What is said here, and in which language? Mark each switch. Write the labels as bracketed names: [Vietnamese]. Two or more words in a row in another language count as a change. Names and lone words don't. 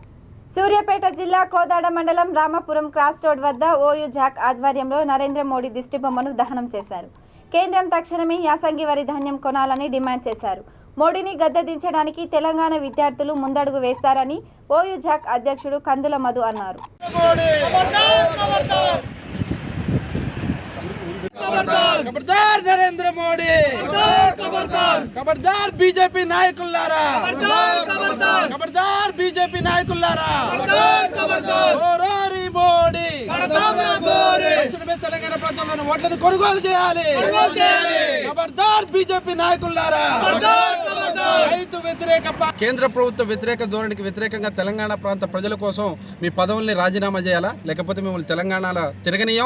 [Telugu] సూర్యాపేట జిల్లా కోదాడ మండలం రామాపురం క్రాస్ రోడ్ వద్ద ఓయూ జాక్ ఆధ్వర్యంలో నరేంద్ర మోడీ దిష్టిబొమ్మను దహనం చేశారు. కేంద్రం తక్షణమే యాసంగి వరి ధాన్యం కొనాలని డిమాండ్ చేశారు. మోడీని గద్దెదించడానికి తెలంగాణ విద్యార్థులు ముందడుగు వేస్తారని ఓయూ జాక్ అధ్యక్షుడు కందుల మధు అన్నారు. ఖబర్దార్ నరేంద్ర మోడీ, ఖబర్దార్ బీజేపీ నాయకులారా, ఖబర్దార్ బీజేపీ నాయకులారా, ఓరారి మోడీ దక్షిణ తెలంగాణ ప్రాంతంలోని ఓట్లను కొనుగోలు చేయాలి. ఖబర్దార్ బీజేపీ నాయకులారా, రైతు వ్యతిరేక కేంద్ర ప్రభుత్వ వ్యతిరేక ధోరణికి వ్యతిరేకంగా తెలంగాణ ప్రాంత ప్రజల కోసం మీ పదవుల్ని రాజీనామా చేయాలా, లేకపోతే మిమ్మల్ని తెలంగాణలో తిరగనీయం.